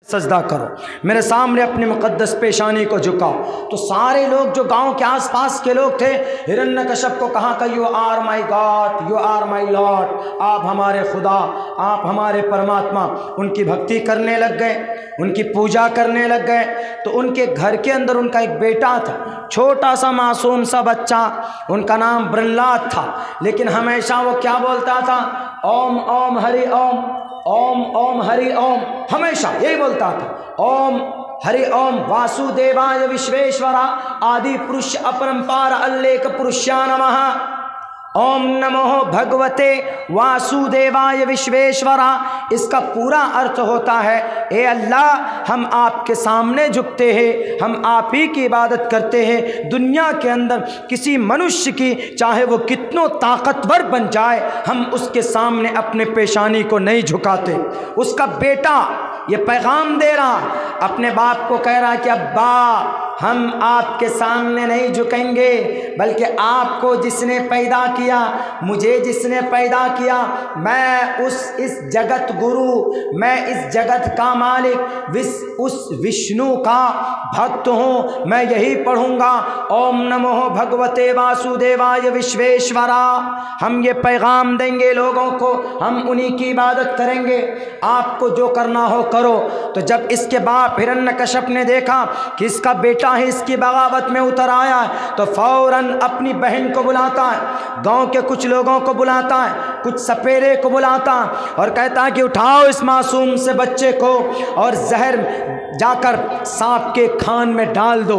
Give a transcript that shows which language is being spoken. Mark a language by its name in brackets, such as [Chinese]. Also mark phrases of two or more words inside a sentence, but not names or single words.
[Urdu] سجدہ کرو، میرے سامنے اپنی مقدس پیشانی کو جھکاؤ۔ تو سارے لوگ جو گاؤں کے آس پاس کے لوگ تھے، ہرنیکشپ کو کہا کہ [English] you are my God, you are my Lord, [Urdu] آپ ہمارے خدا، آپ ہمارے پرماتما۔ ان کی بھکتی کرنے لگ گئے، ان کی پوجا کرنے لگ گئے۔ تو ان کے گھر کے اندر ان کا ایک بیٹا تھا، چھوٹا سا معصوم سا بچہ، ان کا نام برہلات تھا، لیکن ہمیشہ وہ کیا بولتا تھا؟ [Sanskrit] ॐ ॐ हरि ॐ, ॐ ॐ हरि ॐ, [Urdu] ہمیشہ یہی بولتا تھا، [Sanskrit] ॐ हरि ॐ वासुदेवाय विश्वेश्वर आदि पुरुष अपरम्पार अलख पुरुषाय नमः, ॐ नमो भगवते वासुदेवाय विश्वेश्वर. [Urdu] اس کا پورا ارتھ ہوتا ہے، اے اللہ ہم آپ کے سامنے جھکتے ہیں، ہم آپ ہی کی عبادت کرتے ہیں۔ دنیا کے اندر کسی منشیہ کی چاہے وہ کتنوں طاقتور بن جائے، ہم اس کے سامنے اپنے پیشانی کو نہیں جھکاتے۔ اس کا بیٹا یہ پیغام دے رہا، اپنے باپ کو کہہ رہا کہ ابا ہم آپ کے سامنے نہیں جھکیں گے، بلکہ آپ کو جس نے پیدا کیا، مجھے جس نے پیدا کیا، میں اس جگت گرو، میں اس جگت کا مالک، اس وشنو کا بھکت ہوں، میں یہی پڑھوں گا، [Sanskrit] ॐ नमो भगवते वासुदेवाय विश्वेश्वर. [Urdu] ہم یہ پیغام دیں گے لوگوں کو، ہم انہی کی عبادت کریں گے، آپ کو جو کرنا ہو کرو۔ تو جب اس کے باپ ہرنیکشپ نے دیکھا کہ اس کا بیٹا ہی اس کی بغاوت میں اتر آیا ہے، تو فوراً اپنی بہن کو بلاتا ہے، گاؤں کے کچھ لوگوں کو بلاتا ہے، کچھ سپیرے کو بلاتا ہے، اور کہتا ہے کہ اٹھاؤ اس معصوم سے بچے کو اور زہر جا کر سانپ کے کھان میں ڈال دو۔